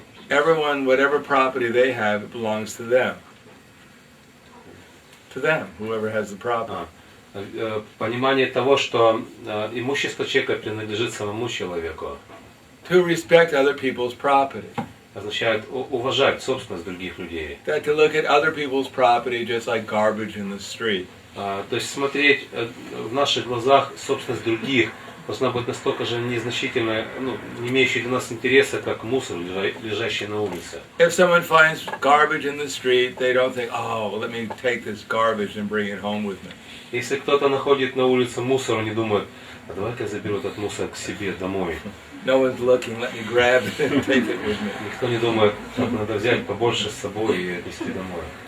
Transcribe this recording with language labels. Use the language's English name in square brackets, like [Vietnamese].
[English] Everyone, whatever property they have, it belongs to them. To them, whoever has the property. [Russian] Понимание того, что имущество человека принадлежит самому человеку. [English] To respect other people's property. [Russian] Означает уважать собственность других людей. [English] That to look at other people's property just like garbage in the street. [Russian] То есть смотреть в наших глазах собственность других должна быть настолько же незначительной, не имеющей для нас интереса, как мусор, лежащий на улице. [English] If someone finds garbage in the street, they don't think, oh, well, let me take this garbage and bring it home with me. [Russian] Если кто-то находит на улице мусор, он не думает, а давай-ка я заберу этот мусор к себе домой. [English] No one's looking, let me grab it and take it with me. [Russian] Никто не думает, так надо взять побольше с собой и отнести домой.